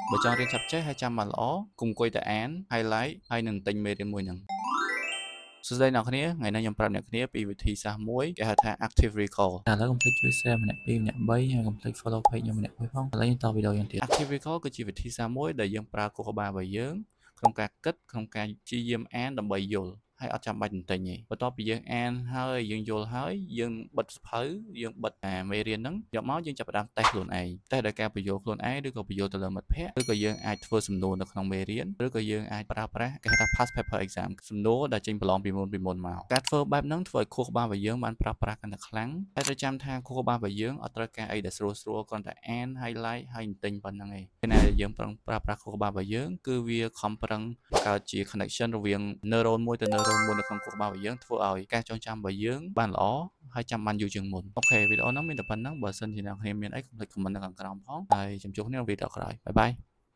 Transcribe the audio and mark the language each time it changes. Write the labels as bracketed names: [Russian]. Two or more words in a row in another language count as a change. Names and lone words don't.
[Khmer] បើចង់រៀនឆាប់ចេះហើយចាំបានល្អគុំអង្គុយតែអាន highlight ហើយនឹងទិញមេរៀនមួយហ្នឹងសួស្តីអ្នកគ្នាថ្ងៃនេះខ្ញុំប្រាប់អ្នកគ្នាពីវិធីសាស្ត្រមួយគេហៅថា [English] active recall [Khmer] តែឥឡូវកុំភ្លេចជួយ share ម្នាក់2ម្នាក់3ហើយកុំភ្លេច [English] follow page [Khmer] ខ្ញុំម្នាក់មួយផងឥឡូវយើងតវីដេអូយ៉ាងទៀត [English] active recall [Khmer] គឺជា វិធីសាស្ត្រមួយដែលយើងប្រើខួរក្បាលរបស់យើងក្នុងការគិតក្នុងការព្យាយាមអានដើម្បីយល់ហើយអត់ចាំបាច់ទន្ទិញទេបន្ទាប់ពីយើងអានហើយយើងយល់ហើយយើងបិទសភៅយើងបិទមេ រៀនហ្នឹងយកមកយើងចាប់ផ្ដើមតេស្តខ្លួនឯងតេស្តដោយការបញ្យល់ខ្លួនឯងឬក៏បញ្យល់ទៅលើមិត្តភ័ក្តិឬក៏យើងអាចធ្វើសំណួរនៅក្នុងមេរៀនឬក៏យើង អាចប្រើប្រាស់គេហៅថា [English] past paper exam [Khmer] សំណួរដែលចេញប្រឡងពីមុនមកការធ្វើបែបហ្នឹងធ្វើឲ្យខួរក្បាលរបស់យើងបានប្រើប្រាស់កាន់តែខ្លាំងហើយត្រូវចាំថាខួរក្បាលរបស់យើងអត់ត្រូវការអីដែលស្រួលគ្រាន់តែអាន highlight ហើយទិញប៉ុណ្្នឹងឯងពេលណាដែលយើងប្រឹងប្រើប្រាស់ខួរក្បាលរបស់យើងគឺវាខំប្រឹងបង្កើតជា connection រវាង neuron មួយទៅ neuron មួយនៅក្នុងខួរក្បាលរបស់យើងធ្វើឲ្យការចងចាំរបស់យើងបានល្អហើយចាំបានយូរជាងមុនអូខេវីដេអូហ្នឹងមានតែប៉ុណ្្នឹងបើសិនជាអ្នកគ្នាមានអីកុំភ្លេច comment នៅខាងក្រោមផងហើយជួបគ្នានៅវីដេអូក្រោយបាយបាយ